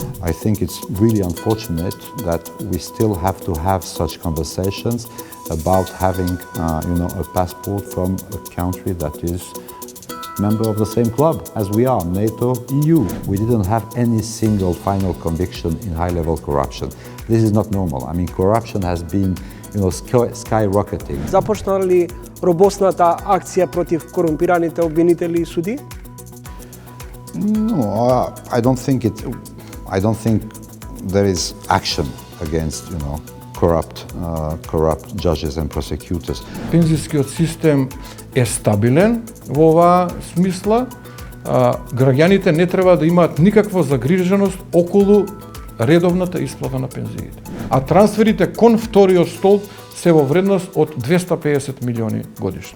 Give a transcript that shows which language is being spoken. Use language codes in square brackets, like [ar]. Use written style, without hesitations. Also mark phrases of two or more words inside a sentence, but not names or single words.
[en] I think it's really unfortunate that we still have to have such conversations about having, a passport from a country that is member of the same club as we are, NATO, EU. We didn't have any single final conviction in high-level corruption. This is not normal. I mean, corruption has been, skyrocketing. [mk] Започна ли робосната акција против корумпираните обвинители и суди? [en] No, I don't think there is action against, corrupt judges and prosecutors. [mk] Пензискиот систем е стабилен во оваа смисла. Граѓаните не треба да имаат никаква загриженост околу редовната исплата на пензиите. А трансферите кон вториот столб се во вредност од 250 милиони годишно.